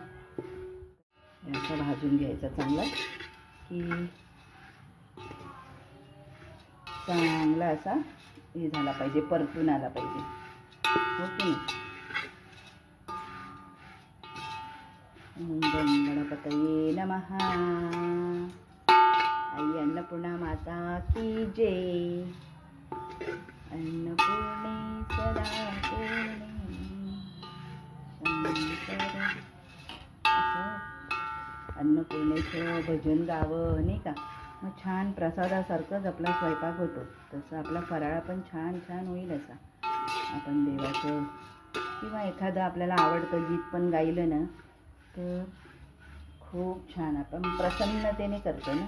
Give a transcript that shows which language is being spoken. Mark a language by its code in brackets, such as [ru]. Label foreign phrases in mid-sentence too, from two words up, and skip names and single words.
[mr] असं भाजून घ्यायचा चांगला, की चांगला असा हे झाला पाहिजे, परतून आला पाहिजे, हो की नाही। [sa] ओम गं गणपतये नमः. [mr] आई अन्नपूर्णा माता की जय. [sa] अन्नपूर्णे सदा पूर्णे शंकर. [mr] असं अन्नपूर्णेचं भजन गावं नाही का, मग छान प्रसादासारखंच आपला स्वयंपाक होतो. तसं आपला फराळ पण छान छान होईल. असा आपण देवाचं किंवा एखादं आपल्याला आवडतं गीत पण गायलं ना तर खूप छान आपण प्रसन्नतेने करतो ना.